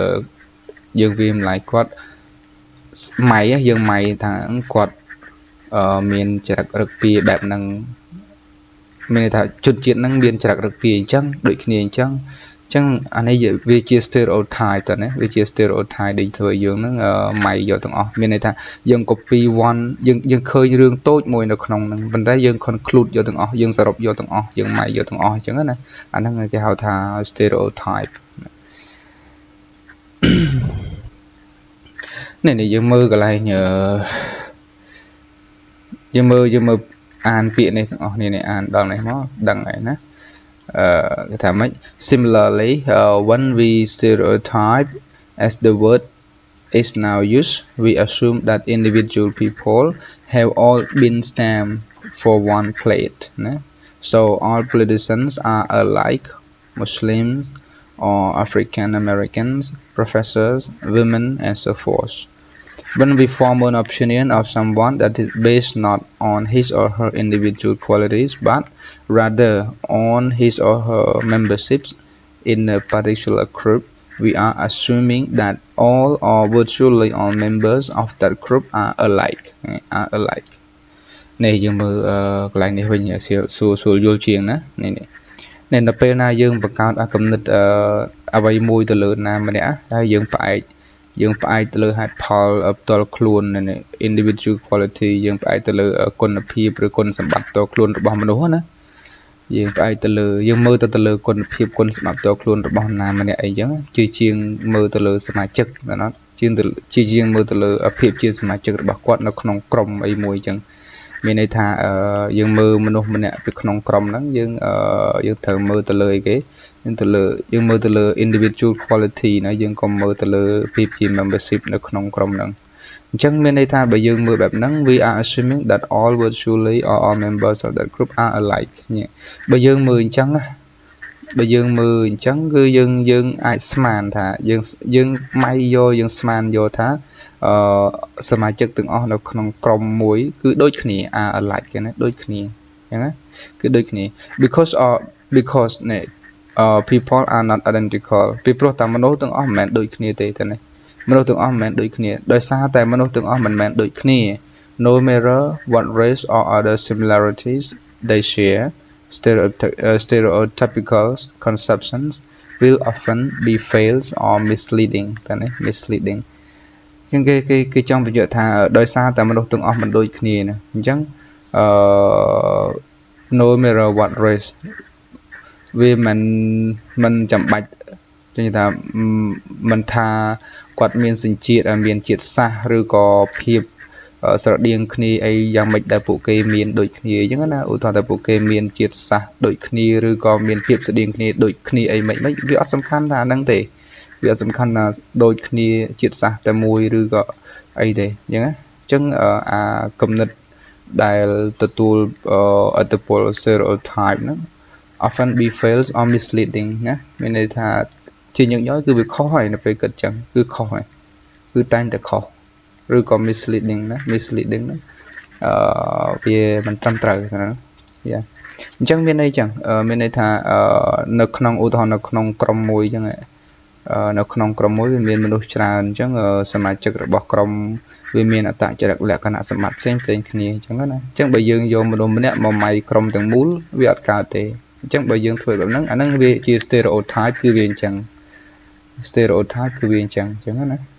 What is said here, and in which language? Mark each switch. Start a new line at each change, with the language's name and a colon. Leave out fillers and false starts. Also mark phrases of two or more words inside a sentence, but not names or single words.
Khmer: ម៉ៃយើងម៉ៃថាគាត់មានចរិតរឹកពីបែបហ្នឹងមានន័យថាជនជាតិហ្នឹងមានចរិតរឹកពីអញ្ចឹងដូចគ្នាអញ្ចឹងអានេះវាជា stereotype តើណាវាជា stereotype ដែលធ្វើយើងហ្នឹងម៉ៃយកទាំងអស់មានន័យថាយើង
English: copy one
Khmer: យើងឃើញរឿងតូចមួយនៅក្នុងហ្នឹងប៉ុន្តែយើង conclude យកទាំងអស់យើងសរុបយកទាំងអស់យើងម៉ៃយកទាំងអស់អញ្ចឹងណាអាហ្នឹងគេហៅថា stereotype នេះយើងមើលកន្លែងយើងមើលអានពាក្យនេះទាំងអស់នេះអានដល់នេះមកដឹងហើយណាគេថាម៉េច
English: Similarly when we stereotype as the word is now used we assume that individual people have all been stamped for one plate ណា so all politicians are alike Muslims or African Americans professors women and so forth When we form an opinion of someone that is based not on his or her individual qualities but rather on his or her memberships in a particular group, we are assuming that all or virtually all members of that group are alike.
Khmer: នេះយើងមើលកន្លែងនេះវិញសួរយល់ជាងណានេះដល់ពេលណាយើងបង្កើតគំនិតអ្វីមួយទៅលើណាម្នាក់ហើយយើងផ្អែកទៅលើហេតុផលផ្ទាល់ខ្លួន
English: individual quality
Khmer: យើងផ្អែកទៅលើគុណភាពឬគុណសម្បត្តិផ្ទាល់ខ្លួនរបស់មនុស្សណាយើងផ្អែកទៅលើយើងមើលទៅលើគុណភាព គុណសម្បត្តិផ្ទាល់ខ្លួនរបស់ណាម្នាក់អីចឹងជាងមើលទៅលើសមាជិកណាជាងមើលទៅលើភាពជាសមាជិករបស់គាត់នៅក្នុងក្រុមអីមួយចឹងមានន័យថាយើងមើលមនុស្សម្នាក់ពីក្នុងក្រុមហ្នឹងយើងយើងត្រូវមើលទៅលើអីគេយើងមើលទៅលើ
English: individual quality
Khmer: ណាយើងក៏មើលទៅលើ
English: PG membership
Khmer: នៅក្នុងក្រុមហ្នឹងអញ្ចឹងមានន័យថាបើយើងមើលបែបហ្នឹង
English: we are assuming that all virtually or all members of that group are alike
Khmer: បើយើងមើលអញ្ចឹង គឺយើងអាចស្មានថាយើងម៉ៃយកយើងស្មានយកថាសមាជិកទាំងអស់នៅក្នុងក្រុមមួយគឺដូចគ្នា are alike គេណាដូចគ្នាអញ្ចឹងណាគឺដូចគ្នា
English: because people are not identical
Khmer: ពីព្រោះតែមនុស្សទាំងអ ស់មិនមែនដូចគ្នាទេតែនេះមនុស្សទាំងអស់មិនមែនដូចគ្នាដោយសារតែមនុស្សទាំងអស់មិនមែនដូចគ្នា
English: no matter what race or other similarities they share stereotypical conceptions will often be false or misleading
Khmer: តែនេះ misleading អញ្ចឹងគេចង់បញ្ជាក់ថាដោយសារតែមនុស្សទាំងអស់មិនដូចគ្នាណាអញ្ចឹង
English: no matter what race
Khmer: វាមិនចាំបាច់និយាយថាមិនថាគាត់មានសញ្ជាតិមានជាតិសាសន៍ឬក៏ភាពស្រដៀងគ្នាអីយ៉ាងម៉េចដែលពួកគេមានដូចគ្នាអញ្ចឹងណាឧទាហរណ៍តែពួកគេមានជាតិសាសន៍ដូចគ្នាឬក៏មាន ភាពស្រដៀងគ្នាដូចគ្នាអីម៉េចវាអត់សំខាន់ថាហ្នឹងទេវាអត់សំខាន់ថាដូចគ្នាជាតិសាសន៍តែមួយឬក៏អីទេអញ្ចឹងណាអញ្ចឹងអាគំនិតដែលទទួលឥ ទ្ធិពល stereotype ហ្នឹង
English: often be false or misleading
Khmer: ណាមានន័យថាជាញឹកញាប់គឺវាខុសហើយនៅពេលគិតចឹងគឺខុសហើយគឺតែងតែខុ សឬក៏ misleading ណា misleading ណាវាមិនត្រឹមត្រូវណាយ៉ាអញ្ចឹងមានន័យចឹងមានន័យថានៅក្នុងឧទាហរណ៍នៅក្នុងក្រុមមួយចឹងនៅក្នុងក្រុមមួយវាមានមនុស្សច្រើនអញ្ចឹងសមាជិករបស់ក្រុមវាមានអត្តចរិតលក្ខណៈសម្បត្តិផ្សេងគ្នាអញ្ចឹងណាអញ្ចឹងបើយើងយកមនុស្សម្នាក់មកម៉ៃក្រុមទាំងមូលវាអត់កើតទេអញ្ចឹងបើយើងធ្វើបែបហ្នឹងអាហ្នឹងវាជា stereotype គឺវាអញ្ចឹង stereotype គឺវាអញ្ចឹងណា